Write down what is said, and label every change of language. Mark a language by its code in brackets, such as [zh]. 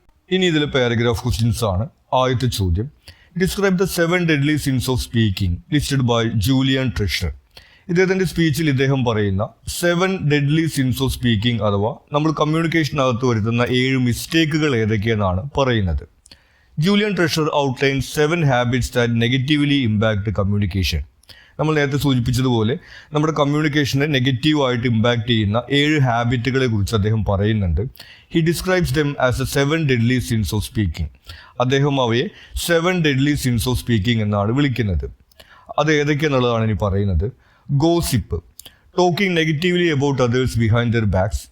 [ml] ഇനി ഇതിൽ paragraph questions ആണ്. ആദ്യത്തെ ചോദ്യം, [en] Describe the 7 deadly sins of speaking listed by Julian Treasure. [ml] ഇദ്ദേഹത്തിൻ്റെ സ്പീച്ചിൽ ഇദ്ദേഹം പറയുന്ന [en] 7 deadly sins of speaking [ml] അഥവാ നമ്മൾ കമ്മ്യൂണിക്കേഷനകത്ത് വരുത്തുന്ന 7 മിസ്റ്റേക്കുകൾ ഏതൊക്കെയെന്നാണ് പറയുന്നത്. [en] Julian Treasure outline 7 habits that negatively impact communication. [ml] നമ്മൾ നേരത്തെ സൂചിപ്പിച്ചതുപോലെ നമ്മുടെ കമ്മ്യൂണിക്കേഷനെ നെഗറ്റീവായിട്ട് ഇമ്പാക്റ്റ് ചെയ്യുന്ന 7 ഹാബിറ്റുകളെ കുറിച്ച് അദ്ദേഹം പറയുന്നുണ്ട്. [en] He describes them as a 7 deadly sins of speaking. [ml] അദ്ദേഹം അവയെ 7 deadly sins of speaking എന്നാണ് വിളിക്കുന്നത്. അത് ഏതൊക്കെയെന്നുള്ളതാണ് ഇനി പറയുന്നത്. [en] Gossip, talking negatively about others behind their backs.